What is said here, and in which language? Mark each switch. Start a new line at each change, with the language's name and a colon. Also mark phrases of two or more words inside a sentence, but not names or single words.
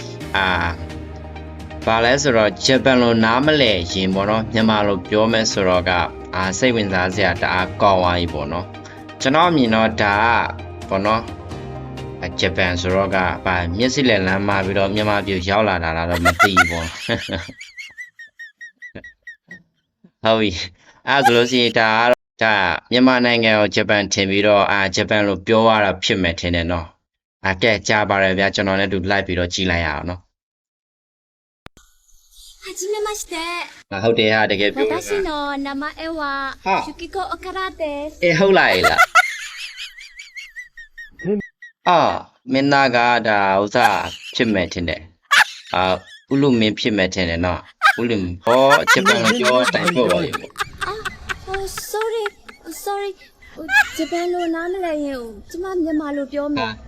Burmese: ဘာလဲဆိုတော့ဂျပန်လိုနားမလဲရင်ပေါ့နော်မြန်မာလိုပြောမယ်ဆိုတော့ကစိတ်ဝင်စားစရာတအားကောင်းသွားပြီပေါ့နော်ကျွန်တော်အမြင်တော့ဒါပေါ့နော်ဂျပန်ဆိုတော့ကမျက်စိလက်လမ်းမှာပြီးတော့မြန်မာပြည်ရောက်လာတာတော့မသိဘူးပေါ့ ဟုတ်ပြီအဲ့ဒါဆိုလို့ရှိရင်ဒါမြန်မာနိုင်ငံကိုဂျပန်ထင်ပြီးတော့ဂျပန်လိုပြောရတာဖြစ်မယ်ထင်တယ်နော်ကဲကြားပါတယ်ဗျာကျွန်တော်လည်းတူလိုက်ပြီးတော့ကြည့်လိုက်ရအောင်နော်
Japanese: はじめまして。
Burmese: ဟုတ်တယ်ဟာတကယ်ပြော
Japanese: 私の名前はユキコオカラです。
Burmese: ဟုတ်လိုက်လားမင်းသားကဒါဥစားဖြစ်မယ်ထင်တယ်ဥလူမင်းဖြစ်မယ်ထင်တယ်နော်ဥလူဟောဂျပန်လိုပြောတိုင်ပို့ပါလိမ့်မယ် sorry ဂျပန်လိုနားမလဲရင်ကျမမြန်မာလိုပြောမယ်